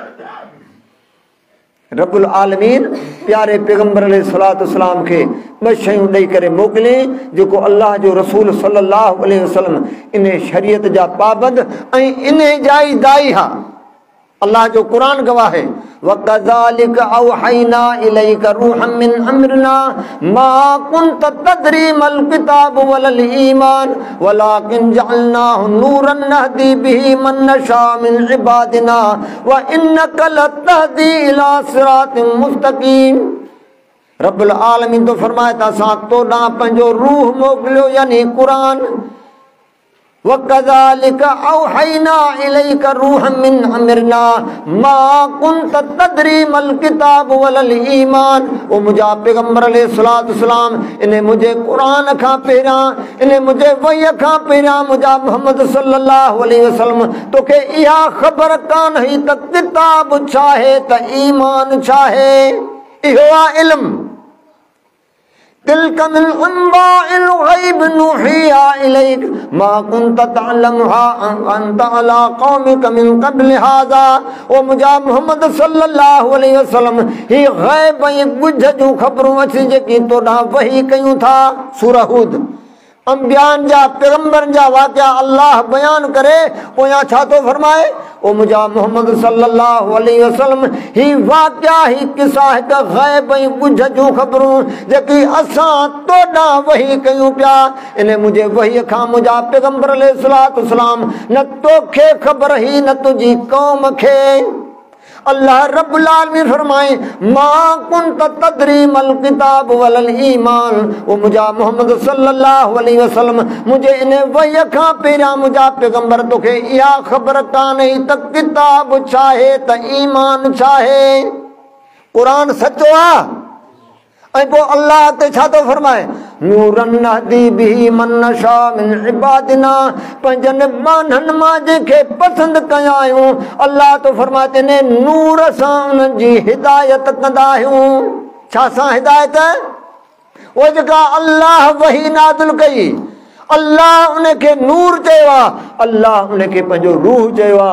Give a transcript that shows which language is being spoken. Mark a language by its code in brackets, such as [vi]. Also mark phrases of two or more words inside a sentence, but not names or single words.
[ar] ربّ العالمين [sd] प्यारे पैगम्बर [ar] عليه الصلاة والسلام [sd] खे ॿ शयूं ॾेई करे मोकिले जेको अल्लाह जो रसूल [ar] صلى الله عليه وسلم [sd] इन शरीयत जा पाबंद ऐं इन जा ई दाई हा। अल्लाह जो कुरान गवाह है [ar] وكذلك أوحينا إليك روحا من أمرنا ما كنت تدري ما الكتاب ولا الإيمان ولكن جعلناه نورا نهدي به من نشاء من عبادنا وإنك لتهدي إلى صراط مستقيم. ربّ العالمين [sd] तो फरमाए त असां तोॾां पंहिंजो रूह मोकिलियो यानी कुरान। [ar] وكذلك أوحينا إليك روحا من أمرنا ما كنت تدري ما الكتاب ولا الإيمان. [sd] ओ मुंहिंजा पैगम्बर [ar] عليه الصلاة والسلام [sd] इन मुंहिंजे क़ुरान खां पहिरियां इन मुंहिंजे वहीअ खां पहिरियां मुंहिंजा मोहम्मद [ar] صلى الله عليه وسلم [sd] तोखे इहा ख़बर कान हुई त किताब छा आहे त ईमान छा आहे। इहो आहे इल्म। [ar] تلك من أنباء الغيب نوحيها إليك ما كنت تعلمها أنت ولا قومك من قبل هذا. [sd] ओ मुंहिंजा मोहम्मद [ar] صلى الله عليه وسلم [sd] ही गैब ऐं ॻुझ जूं ख़बरूं अची जेकी तोॾां वही कयूं था। सूरह हूद अंबियान जा पैगम्बरनि जा वाक़िया अल्लाह बयान करे पोयां छा थो फरमाए। ओ मुंहिंजा मोहम्मद [ar] صلى الله عليه وسلم [sd] ही वाक़िया ही किसा हिकु गैब ऐं ॻुझ जूं ख़बरूं जेकी असां तोॾां वही कयूं पिया इन मुंहिंजे वहीअ खां मुंहिंजा पैगम्बर [ar] عليه الصلاة والسلام [sd] न तोखे ख़बर ही न तुंहिंजी क़ौम खे। [ar] अल्लाह ربّ العالمين फरमाए ما كنت تدري ما الكتاب ولا الإيمان. [sd] ओ मुंहिंजा मोहम्मद [ar] صلى الله عليه وسلم [sd] मुंहिंजे इन वहीअ खां पहिरियां मुंहिंजा पैगम्बर तोखे इहा ख़बर कान्हे त किताब छा आहे त ईमान छा आहे। क़ुरान सचो आहे ऐं पोइ अल्लाह ते छा थो फरमाए [ar] نورا نهدي به من نشاء من عبادنا [sd] पंहिंजनि बाननि मां जंहिंखे पसंदि कया आहियूं अल्लाह तो फरमाए इन नूर सां उन्हनि जी हिदायत कंदा आहियूं। छा सां हिदायत? उहा जेका अल्लाह वही नाज़िल कई अल्लाह उनखे नूर चयो आहे, अल्लाह उनखे पंहिंजो रूह चयो आहे।